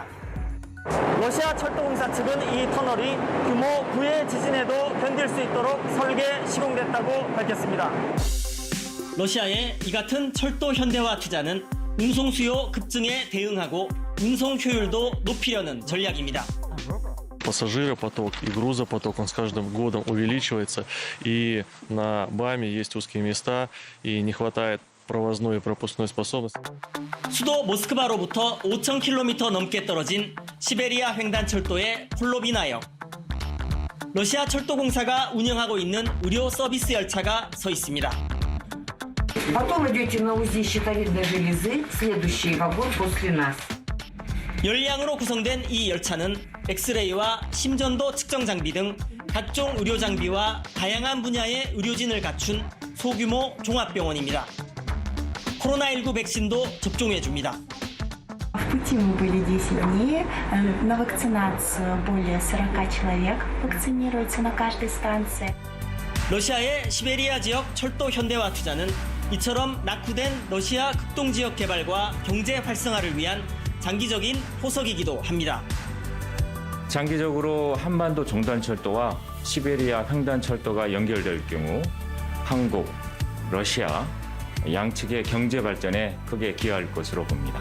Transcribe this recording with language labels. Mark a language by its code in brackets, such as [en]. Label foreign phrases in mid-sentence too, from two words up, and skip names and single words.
[ko] 러시아 철도공사 측은 이 터널이 규모 9의 지진에도 견딜 수 있도록 설계 시공됐다고 밝혔습니다. 러시아의 이 같은 철도 현대화 투자는 운송 수요 급증에 대응하고 운송 효율도 높이려는 전략입니다. [ru] Пассажиропоток и грузопоток, он с каждым годом увеличивается, и на БАМе есть узкие места, и не хватает провозной и пропускной способности. [ko] 수도 모스크바로부터 5,000km 넘게 떨어진 시베리아 횡단철도의 폴로비나역. 러시아 철도공사가 운영하고 있는 의료 서비스 열차가 서 있습니다. [ru] Потом идете на УЗИ щитовидной железы, следующий вагон после нас. [ko] 열량으로 구성된 이 열차는 엑스레이와 심전도 측정 장비 등 각종 의료 장비와 다양한 분야의 의료진을 갖춘 소규모 종합병원입니다. 코로나19 백신도 접종해 줍니다. [ru] В пути мы были 10 дней. На вакцинацию более 40 человек вакцинируется на каждой станции. [ko] 러시아의 시베리아 지역 철도 현대화 투자는 이처럼 낙후된 러시아 극동 지역 개발과 경제 활성화를 위한 장기적인 포석이기도 합니다. 장기적으로 한반도 종단철도와 시베리아 횡단철도가 연결될 경우 한국, 러시아 양측의 경제 발전에 크게 기여할 것으로 봅니다.